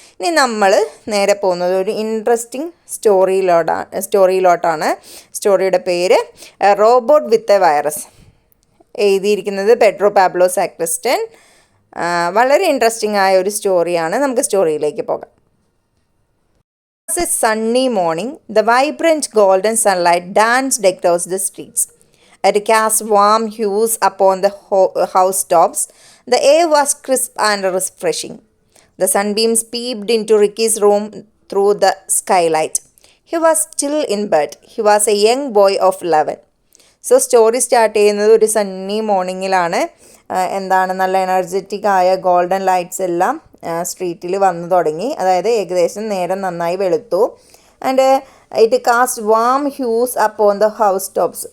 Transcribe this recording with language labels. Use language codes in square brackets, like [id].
[ml] ഇനി നമ്മൾ നേരെ പോകുന്നത് ഒരു ഇൻട്രസ്റ്റിംഗ് സ്റ്റോറിയിലോട്ടാണ്. സ്റ്റോറിയുടെ പേര് റോബോട്ട് വിത്ത് എ വൈറസ്. എഴുതിയിരിക്കുന്നത് പെഡ്രോ പാബ്ലോ സാക്രിസ്റ്റൻ. വളരെ ഇൻട്രസ്റ്റിംഗ് ആയ ഒരു സ്റ്റോറിയാണ്. നമുക്ക് സ്റ്റോറിയിലേക്ക് പോകാം. [en] It was a sunny morning. The vibrant golden sunlight danced across the streets. It cast warm hues upon the housetops. The air was crisp and refreshing. The sunbeams peeped into Ricky's room through the skylight. He was still in bed. He was a young boy of 11. [ml] Story start ചെയ്യുന്നത് ഒരു സണ്ണി മോർണിംഗിലാണ്. എന്താണ്, നല്ല energetic ആയ golden lights എല്ലാം സ്ട്രീറ്റിൽ വന്നു തുടങ്ങി. അതായത് ഏകദേശം നേരം നന്നായി വെളുത്തു. [en] And it cast warm hues upon the house tops.